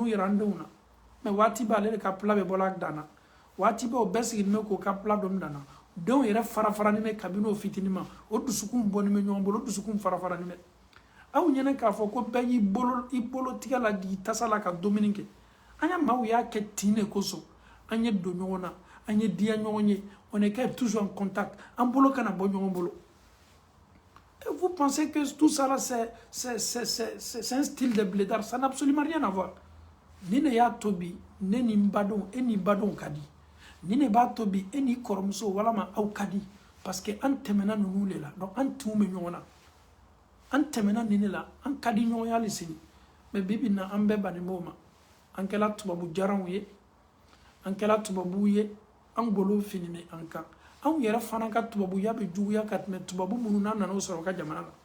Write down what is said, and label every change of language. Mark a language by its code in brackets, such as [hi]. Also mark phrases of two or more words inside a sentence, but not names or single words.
[bm] yira an denw na mɛ waati bɛɛ ale de ka pla bɛ bɔla dan na waati bɛɛ o bɛɛ sigilen bɛ k'o ka pla domin dan na denw yɛrɛ farafarani bɛ kabini o fitinin ma o dusukun bɔnen bɛ ɲɔgɔn bolo o dusukun farafarani bɛ aw ɲɛnɛ k'a fɔ ko bɛɛ y'i bolo tigɛ la k'i tasa la ka dumuni kɛ an ya maaw y'a kɛ tin de kosɔn an ye don ɲɔgɔn na an ye diya ɲɔgɔn ye [fr] on est toujours en contact [bm] an bolo kana bɔ ɲɔgɔn bolo [fr] et vous pensez que tout ça là c'est un style de blédard ça n'a absolument rien à voir [bm] ni ne y'a tobi ne ni n badenw e ni badenw ka di ni ne b'a tobi e ni kɔrɔmuso walama aw ka di [fr] parce que [bm] an tɛmɛna ninnu de la donc an tinw bɛ ɲɔgɔn na an tɛmɛna nin de la an ka di ɲɔgɔn ye hali sini mais bi bi in na an bɛɛ bannen b'o ma an kɛla tubabu jaranw ye an kɛla tubabuw ye an golo fininen an kan anw yɛrɛ fana ka tubabuya bɛ juguya ka tɛmɛ tubabu minnu n'a nana o sɔrɔ u ka jamana